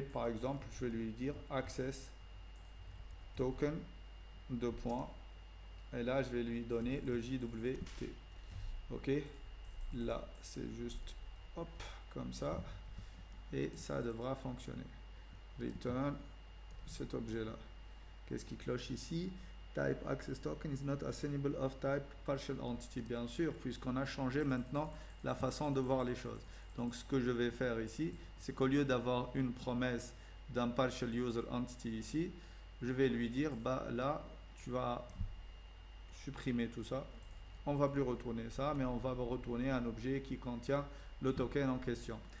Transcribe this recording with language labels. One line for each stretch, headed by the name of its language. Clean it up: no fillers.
French: Par exemple, je vais lui dire access token deux points et là, je vais lui donner le JWT. Ok, là, c'est juste hop comme ça et ça devra fonctionner. Return cet objet là. Qu'est-ce qui cloche ici?
English: Type access token is not assignable of type partial entity.
French: Bien sûr, puisqu'on a changé maintenant la façon de voir les choses. Donc ce que je vais faire ici, c'est qu'au lieu d'avoir une promesse d'un partial user entity ici, je vais lui dire, là, tu vas supprimer tout ça. On va plus retourner ça, mais on va retourner un objet qui contient le token en question.